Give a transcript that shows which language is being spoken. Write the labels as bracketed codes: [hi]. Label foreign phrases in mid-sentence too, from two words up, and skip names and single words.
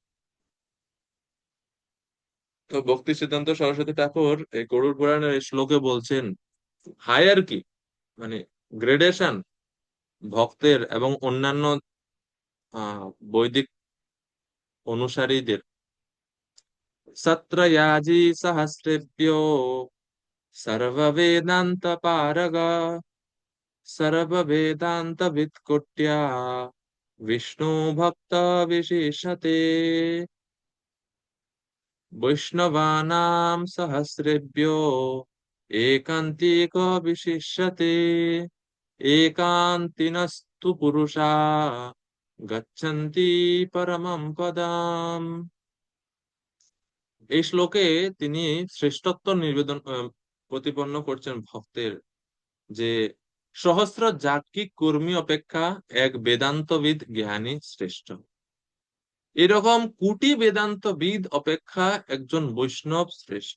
[bn] তো ভক্তি সিদ্ধান্ত সরস্বতী ঠাকুর এই গরুড় পুরাণের এই শ্লোকে বলছেন হায়ারকি, মানে গ্রেডেশন ভক্তের এবং অন্যান্য বৈদিক অনুসারীদের। [sa] সত্রয়াজি সহস্রেভ্যো সর্ব বেদান্ত পারগ सर्ववेदान्तवित्कुट्या विष्णुभक्त विशेषते वैष्णवानां सहस्रेभ्यो एकान्तिको विशिष्यते एकान्तिनस्तु पुरुषा গচ্ছন্তি পরমম পদাম। [bn] এই শ্লোকে তিনি শ্রেষ্ঠত্ব নিবেদন প্রতিপন্ন করছেন ভক্তের, যে সহস্র যাজ্ঞিক কর্মী অপেক্ষা এক বেদান্তবিদ জ্ঞানী শ্রেষ্ঠ। এরকম কোটি বেদান্তবিদ অপেক্ষা একজন বৈষ্ণব শ্রেষ্ঠ।